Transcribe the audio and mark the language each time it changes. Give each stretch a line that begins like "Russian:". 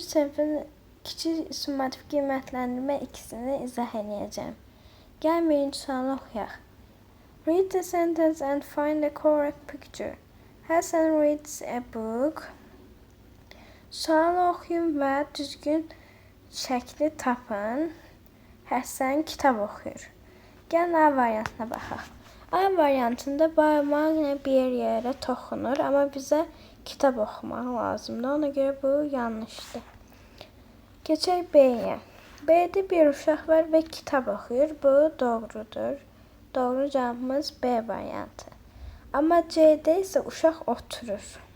Azerbaijani: sınıfın kiçik summativ qiymətləndirmə ikisini izah edəcəm. Gəl birinci sualı oxuyaq.
English: Read the sentence and find the correct picture. Hasan reads a book.
Azerbaijani: Sualı oxuyun və düzgün şəkli tapın. Həsən kitab oxuyur. Gəlin A variantına baxaq. A variantında barmaqla bir yerə toxunur, amma bizə kitab oxumaq lazımdır. Ona görə bu yanlışdır. Keçək B-yə. B-də bir uşaq var və kitab oxuyur. Bu doğrudur. Doğru cavabımız B variantı. Amma C-də isə uşaq oturur.